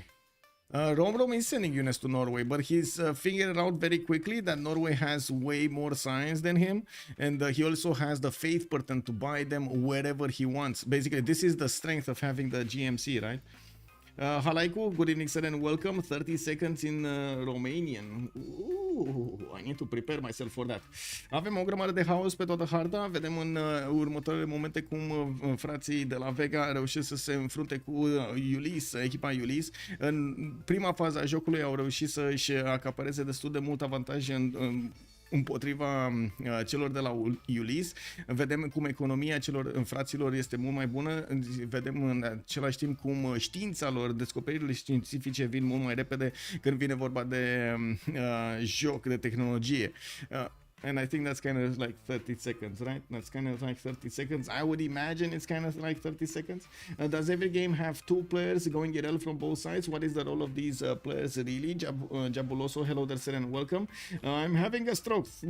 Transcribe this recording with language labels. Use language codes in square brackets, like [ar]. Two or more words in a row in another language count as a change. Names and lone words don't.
[en] Rome is sending units to Norway, but he's figured out very quickly that Norway has way more science than him, and he also has the faith pattern to buy them wherever he wants. Basically, this is the strength of having the GMC, right? Halaiku, good evening, sir, and welcome. 30 seconds in Romanian. Ooh, I need to prepare myself for that. [ro] Avem o grămadă de haos pe toată harta. Vedem în următoarele momente cum frații de la Vega reușesc să se înfrunte cu Ulyss, echipa Ulyss. În prima fază a jocului au reușit să își acapareze destul de mult avantaj împotriva celor de la Ulyss. Vedem cum economia celor fraților este mult mai bună. Vedem în același timp cum știința lor, descoperirile științifice vin mult mai repede când vine vorba de joc, de tehnologie. [en] And I think that's kind of like 30 seconds, right? That's kind of like 30 seconds. I would imagine it's kind of like 30 seconds. Does every game have 2 players going IRL from both sides? What is the role of these players really? Jabuloso, hello there, sir, and welcome. I'm having a stroke.